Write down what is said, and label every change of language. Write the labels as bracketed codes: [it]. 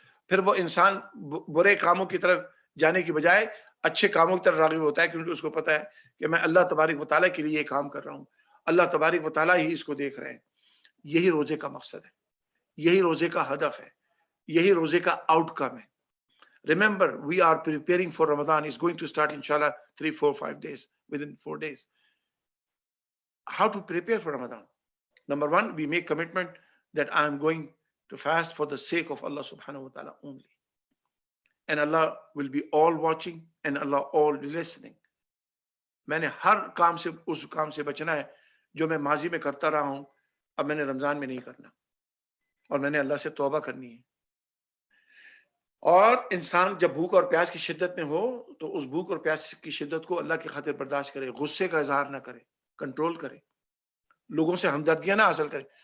[ur] پھر وہ انسان برے کاموں کی طرف جانے کی بجائے اچھے کاموں کی طرف راغب ہوتا ہے، کیونکہ اس کو پتا ہے کہ میں اللہ تبارک و تعالیٰ کے لیے یہ کام کر رہا ہوں، اللہ تبارک و تعالیٰ ہی اس کو دیکھ رہے ہیں. یہی روزے کا مقصد ہے، یہی روزے کا ہدف ہے، یہی روزے کا آؤٹ کم ہے. [en] Remember, we are preparing for Ramadan. It's going to start inshallah 3, 4, 5 days, within 4 days. How to prepare for Ramadan? Number one, we make commitment that I am going to fast for the sake of Allah subhanahu wa ta'ala only. And Allah will be all watching and Allah all listening. [ur] میں نے ہر کام سے اس کام سے بچنا ہے جو میں ماضی میں کرتا رہا ہوں، اب میں نے رمضان میں نہیں کرنا، اور میں نے اللہ سے توبہ کرنی ہے. اور انسان جب بھوک اور پیاس کی شدت میں ہو تو اس بھوک اور پیاس کی شدت کو اللہ کی خاطر برداشت کرے، غصے کا اظہار نہ کرے، کنٹرول کرے، لوگوں سے ہمدردیاں نہ حاصل کرے.